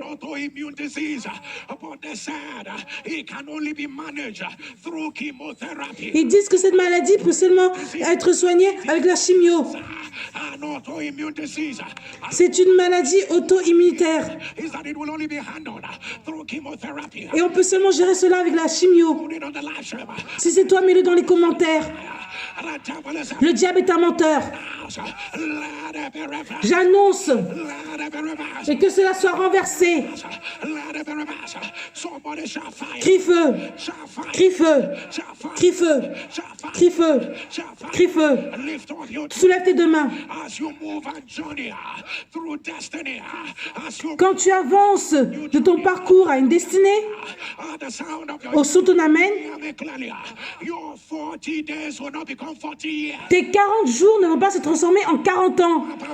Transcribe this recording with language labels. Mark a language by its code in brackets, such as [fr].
[en] Autoimmune disease, but they said it can only be managed through chemotherapy. [fr] Ils disent que cette maladie peut seulement être soignée avec la chimio. [en] An autoimmune disease [fr] C'est une maladie auto-immunitaire. [en] is that it will only be handled through chemotherapy. [fr] Et on peut seulement gérer cela avec la chimio. [en] Put it on the live stream. [fr] Si c'est toi, mets-le dans les commentaires. [en] The devil is [fr] Le diable est un menteur. [en] let it be reversed. [fr] J'annonce [en] Let it be reversed. [fr] et que cela soit renversé. [en] Let it be reversed. Somebody shout fire. [fr] Crie feu, [en] Shout fire. [fr] crie feu, [en] Shout fire. [fr] crie feu, [en] Shout fire. [fr] crie feu, [en] Shout fire. [fr] crie feu. [en] Lift up your [fr] Soulève tes deux mains. [en] as you move and journey through destiny. As you [fr] Quand tu avances de ton parcours à une destinée, [en] the sound of your [fr] au son de ton amen, [en] hear me clearly. Your 40 days will not become 40 years. [fr] tes 40 jours ne vont pas se transformer en 40 ans.